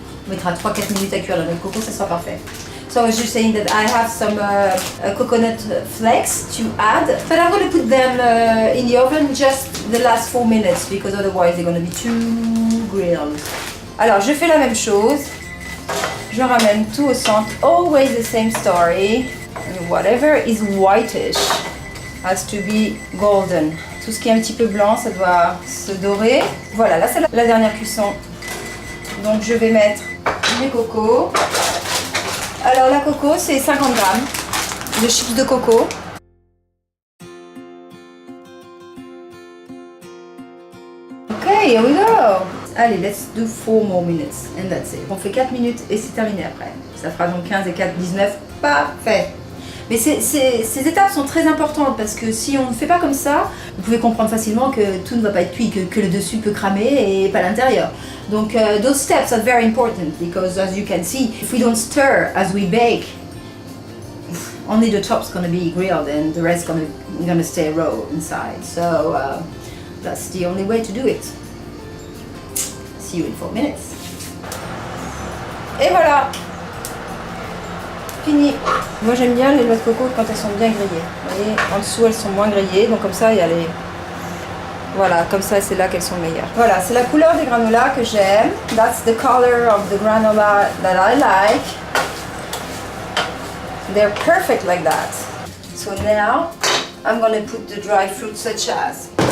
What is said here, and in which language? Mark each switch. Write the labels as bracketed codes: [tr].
[fr] On mettra 3-4 minutes à cuire la noix de coco, ça sera parfait. [en] So I was just saying that I have some coconut flakes to add, but I'm going to put them in the oven just the last 4 minutes because otherwise they're going to be too grilled. [fr] Alors je fais la même chose. Je ramène tout au centre, [en] always the same story. And whatever is whitish has to be golden. [fr] Tout ce qui est un petit peu blanc, ça doit se dorer. Voilà, là c'est la dernière cuisson. Donc je vais mettre les cocos. Alors la coco, c'est 50 grammes de chips de coco. [en] Okay, here we go. Allez, let's do 4 more minutes and that's it. [fr] On fait 4 minutes et c'est terminé après. Ça fera donc 15 et 4, 19. Parfait. Mais ces étapes sont très importantes parce que si on ne fait pas comme ça, vous pouvez comprendre facilement que tout ne va pas être cuit, que le dessus peut cramer et pas l'intérieur. [en] Donc, those steps are very important because as you can see, if we don't stir as we bake, only the top's going to be grilled and the rest going to stay raw inside. So, that's the only way to do it. See you in 4 minutes. [fr] Et voilà, fini. Moi j'aime bien les noix de coco quand elles sont bien grillées. Vous voyez, en dessous elles sont moins grillées, donc comme ça il y a les... Voilà, comme ça c'est là qu'elles sont meilleures. Voilà, c'est la couleur des granolas que j'aime. [en] That's the color of the granola that I like. They're perfect like that. So now I'm gonna put the dry fruits such as...